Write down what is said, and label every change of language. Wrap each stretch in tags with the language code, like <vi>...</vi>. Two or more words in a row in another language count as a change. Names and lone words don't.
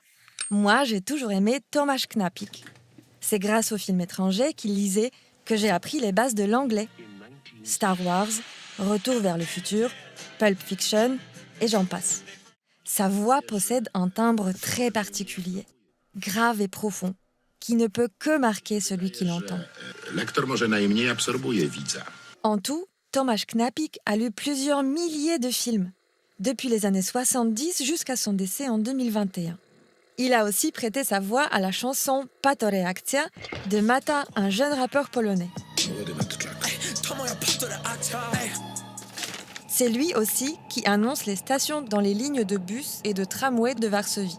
<fr>Moi, j'ai toujours aimé Tomasz Knapik. C'est grâce aux films étrangers qu'il lisait que j'ai appris les bases de l'anglais. Star Wars, Retour vers le futur, Pulp Fiction, et j'en passe. Sa voix possède un timbre très particulier, grave et profond, qui ne peut que marquer celui qui l'entend.</fr> <pl>Lektor może najmniej absorbuje widza.</pl> <fr>En tout, Tomasz Knapik a lu plusieurs milliers de films, depuis les années 70 jusqu'à son décès en 2021. Il a aussi prêté sa voix à la chanson Pato Reakcja de Mata, un jeune rappeur polonais. C'est lui aussi qui annonce les stations dans les lignes de bus et de tramway de Varsovie.</fr>